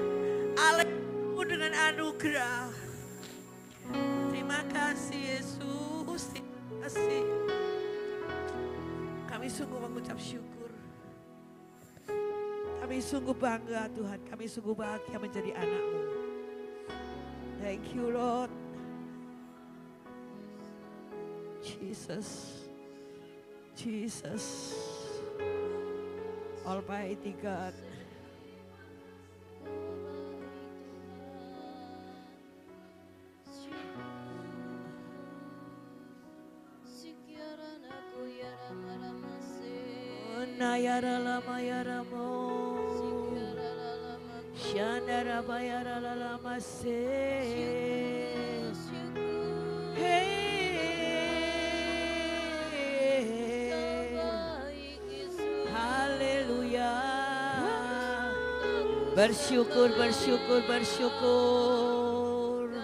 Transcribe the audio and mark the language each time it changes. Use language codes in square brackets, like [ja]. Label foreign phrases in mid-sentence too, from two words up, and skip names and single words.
[id] Allah yang penuh dengan anugerah. Terima kasih Yesus. Terima kasih. Kami sungguh mengucap syukur. Kami sungguh bangga Tuhan. Kami sungguh bahagia menjadi anak-Mu. [en] Thank you Lord. Jesus. Jesus. Almighty God. Nayara lama yara mo, shandara bayara lama se. [id] Haleluya. Bersyukur, bersyukur, bersyukur.